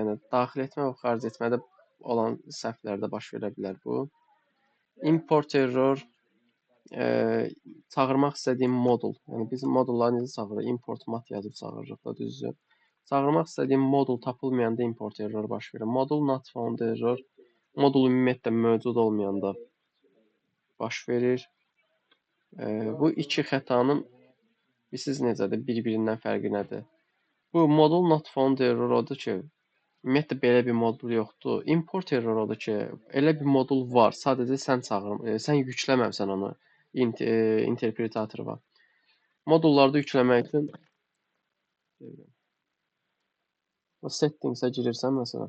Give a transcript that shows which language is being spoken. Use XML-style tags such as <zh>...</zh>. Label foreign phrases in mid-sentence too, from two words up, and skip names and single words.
<az>Yəni daxil etmə və xaric etmədə olan səhvlərdə baş verə bilər bu.</az> <en>Import error</en> <az>çağırmaq istədiyim modul. Yəni biz modulları necə çağırırıq?</az> <en>Import mat</en> <az>yazıb çağırırıq da, düzdür? Çağırmaq istədiyim modul tapılmayanda</az> <en>import error</en> <az>baş verir. Modul</az> <en>not found error</en> <az>modul ümumiyyətlə mövcud olmayanda baş verir. Bu iki xətanın bilirsiniz necədir? Bir-birindən fərqi nədir? Bu modul</az> <en>not found error</en> <az>odur ki, ümumiyyətlə belə bir modul yoxdur.</az> <en>Import error</en> <az>odur ki, elə bir modul var, sadəcə sən yükləməmisən onu interpretatora. Modullarda yükləmək üçün settings'ə girirsən məsələn.</az>